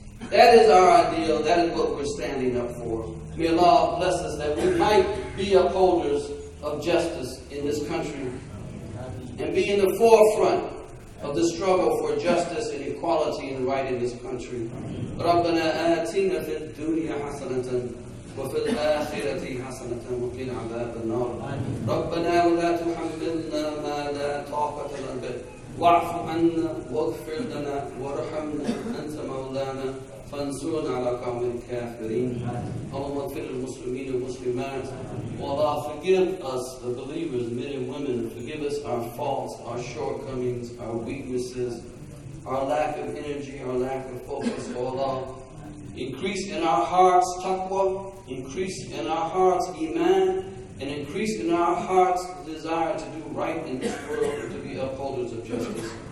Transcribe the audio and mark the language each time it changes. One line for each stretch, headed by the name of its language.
English: That is our ideal. That is what we're standing up for. May Allah bless us that we might be upholders of justice in this country and be in the forefront of the struggle for justice and equality and right in this country.
Arabic: ربنا آتنا في الدنيا حسنة وفي الآخرة حسنة وقنا عذاب النار. ربنا ولا تحملنا ما لا طاقة لنا به واعف عنا واغفر لنا وارحمنا أنت مولانا فانصرنا على قوم الكافرين. اللهم اغفر للمسلمين والمسلمات.
English: Allah, forgive us, the believers, men and women. Forgive us our faults, our shortcomings, our weaknesses, our lack of energy, our lack of focus. Allah, increase in our hearts taqwa, increase in our hearts iman, and increase in our hearts the desire to do right in this world and to be upholders of justice.